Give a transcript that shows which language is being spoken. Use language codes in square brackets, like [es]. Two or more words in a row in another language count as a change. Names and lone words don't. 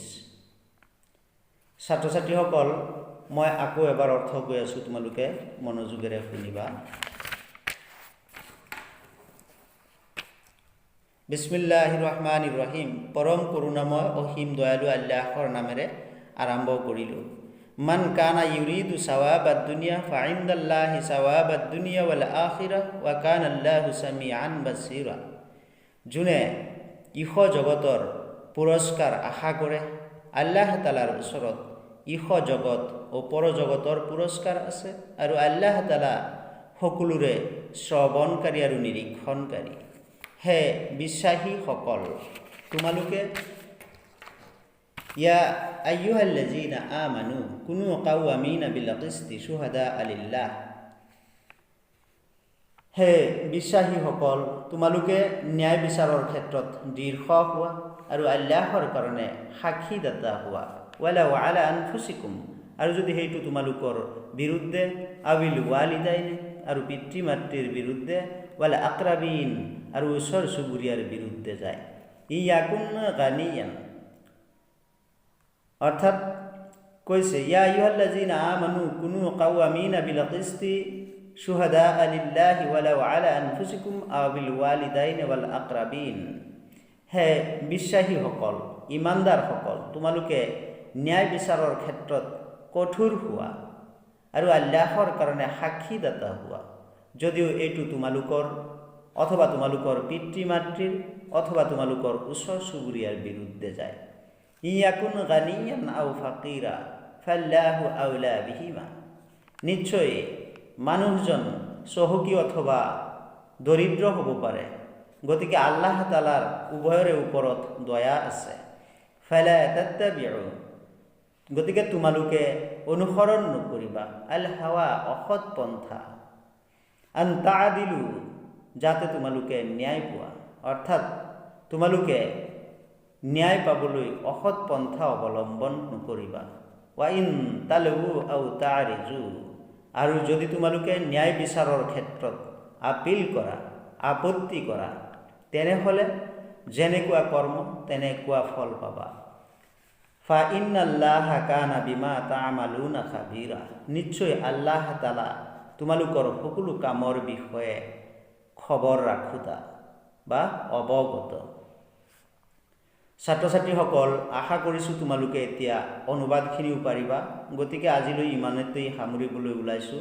[as] ছাত্ৰ ছাত্ৰীসকল, মই আকৌ এবাৰ অৰ্থ কৈ আছোঁ, তোমালোকে মনোযোগেৰে শুনিবা। [ar] بسم الله الرحمن الرحيم. [as] পৰম করুণাময় অসীম দয়ালু আল্লাহৰ নামেৰে আৰম্ভ কৰিলোঁ। [ar] من كان يريد ثواب الدنيا فعند الله ثواب الدنيا والآخرة وكان الله سميعا بصيرا. [as] যোনে ইহ জগতৰ পুৰস্কাৰ আশা কৰে, আল্লাহ তাআলাৰ ওচৰত ইহ জগত ও পৰজগতৰ পুৰস্কাৰ আছে, আৰু আল্লাহ তাআলা সকলোৰে শ্ৰৱণকাৰী আৰু নিৰীক্ষণকাৰী। হে বিশ্বাসীসকল, তোমালোকে [ar] يا أيها الذين آمنوا كونوا قوامين بالقسط شهداء لله. [as] হে বিশ্বাসীসকল, তোমালোকে ন্যায় বিচাৰৰ ক্ষেত্ৰত দৃঢ় হোৱা আৰু আল্লাহৰ কাৰণে সাক্ষীদাতা হোৱা। [ar] ولو على أنفسكم, [as] আৰু যদি সেইটো তোমালোকৰ বিৰুদ্ধে, [ar] أو الوالدين, [as] আৰু পিতৃ মাতৃৰ বিৰুদ্ধে, [ar] والأقربين, [as] আৰু ওচৰ চুবুৰীয়াৰ বিৰুদ্ধে যায়। [ar] يكن غنيا, [as] অৰ্থাৎ কৈছে [ar] يا أيها الذين آمنوا كونوا قوامين بالقسط شهداء لله ولو على أنفسكم أو بالوالدين والأقربين. [as] হে বিশ্বাসীসকল, ইমানদাৰসকল, তোমালোকে ন্যায় বিচাৰৰ ক্ষেত্ৰত কঠোৰ হোৱা আৰু আল্লাহৰ কাৰণে সাক্ষীদাতা হোৱা, যদিও এইটো তোমালোকৰ অথবা তোমালোকৰ পিতৃ মাতৃৰ অথবা তোমালোকৰ ওচৰ চুবুৰীয়াৰ বিৰুদ্ধে যায়। [ar] يكن غنيا أو فقيرا فالله أولى بهما. [as] নিশ্চয় মানুহজন চহকী অথবা দৰিদ্ৰ হ'ব পাৰে, গতিকে আল্লাহ তাআলাৰ উভয়ৰে ওপৰত দয়া আছে। [ar] فلا تتبعوا, [as] গতিকে তোমালোকে অনুসৰণ নকৰিবা, [ar] الهوى, [as] অসৎ পন্থা, [ar] أن تعدلوا, [as] যাতে তোমালোকে ন্যায় পোৱা, অৰ্থাৎ তোমালোকে ন্যায় পাবলৈ অসৎ পন্থা অৱলম্বন নকৰিবা। [ar] وإن تلووا أو تعرضوا, [as] আৰু যদি তোমালোকে ন্যায় বিচাৰৰ ক্ষেত্ৰত আপিল কৰা, আপত্তি কৰা, তেনেহ'লে যেনেকুৱা কৰ্ম তেনেকুৱা ফল পাবা। [ar] فإن الله كان بما تعملون خبيرا, [as] নিশ্চয় আল্লাহ তাআলা তোমালোকৰ সকলো কামৰ বিষয়ে খবৰ ৰাখোতা বা অৱগত। ছাত্ৰ ছাত্ৰীসকল, আশা কৰিছোঁ তোমালোকে এতিয়া অনুবাদখিনিও পাৰিবা, গতিকে আজিলৈ ইমানতেই সামৰিবলৈ ওলাইছোঁ।